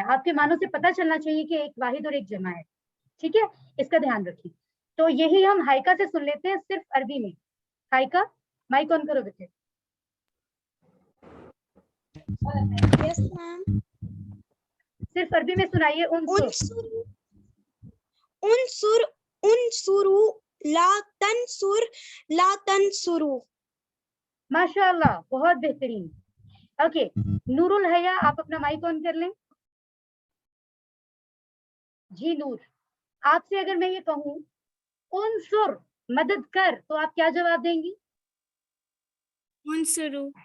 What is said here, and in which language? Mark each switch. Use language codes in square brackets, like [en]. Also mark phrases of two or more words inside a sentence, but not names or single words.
[hi] आपके मानों से पता चलना चाहिए कि एक वाहिद और एक जमा है. ठीक है, इसका ध्यान रखिए. तो यही हम हाइका से सुन लेते हैं, सिर्फ अरबी में. हाइका, माइक ऑन करो बेटे. [en] Yes ma'am. [hi] सिर्फ अरबी में सुनाइए. [ar] انصر، انصر، انصرُ، لا تنصر، لا تنصرُ. [hi] माशाल्लाह, बहुत बेहतरीन. ओके, नूरुल हया, आप अपना माइक ऑन कर लें. जी नूर, आपसे अगर मैं ये कहूँ उनसुर, मदद कर, तो आप क्या जवाब देंगी? [ar] उनसुरु.